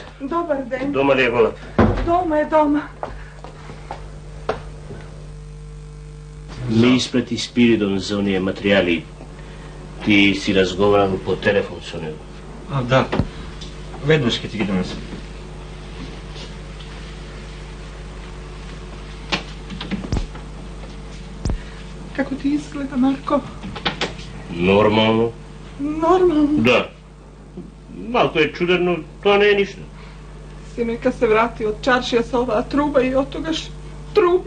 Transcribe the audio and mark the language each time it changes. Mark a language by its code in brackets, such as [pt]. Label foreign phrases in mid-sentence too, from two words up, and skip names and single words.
[sr] Dobar den. Doma li je golub? Doma je doma. Mi isprati Spiridon za onije materijali. Ti si razgovarao po telefon sa njegom. A, da. [mk] Веднаш ќе ти ги донесам. [sr] Kako ti izgleda, Marko? Normalno. Normalno. Da. Malko je čudarno, to ne je ništa. Sine, kad se vrati od čaršija sa ova truba i od toga trubi.